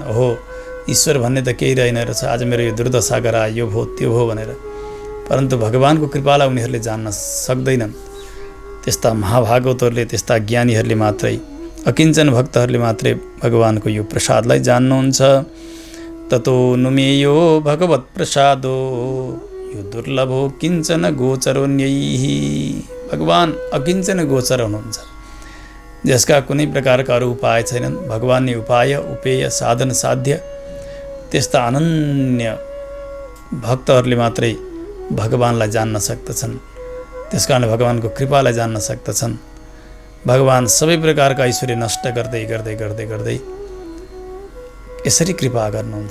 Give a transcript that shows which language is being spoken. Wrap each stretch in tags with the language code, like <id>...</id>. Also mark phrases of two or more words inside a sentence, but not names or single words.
<ne>ओहो, ईश्वर भन्ने त केही रहेन रहेछ, आज मेरो यो दुर्दशा गरायो, यो भयो त्यो भयो भनेर। परन्तु भगवानको कृपालाई उनीहरूले जान्न सक्दैनन्। त्यस्ता महाभागवतहरूले, त्यस्ता ज्ञानीहरूले मात्रै, अकिञ्चन भक्तहरूले मात्रै भगवानको यो प्रसादलाई जान्नुहुन्छ।</ne> <sa>ततो नुमेयो भगवत प्रसादो यो दुर्लभो किञ्चन गोचरोन्यैहि।</sa> <ne>भगवान अकिञ्चन गोचर हुनुहुन्छ, जसका कुनै प्रकारका अरू उपाय छैनन्। भगवान नै उपाय, उपेय, साधन, साध्य। त्यस्ता अनन्य भक्तहरूले मात्रै भगवानलाई जान्न सक्दछन्। त्यसकारण भगवानको कृपालाई जान्न सक्दछन्। भगवान सबै प्रकारका ऐश्वर्य नष्ट गर्दै गर्दै गर्दै गर्दै यसरी कृपा गर्नुहुन्छ।</ne>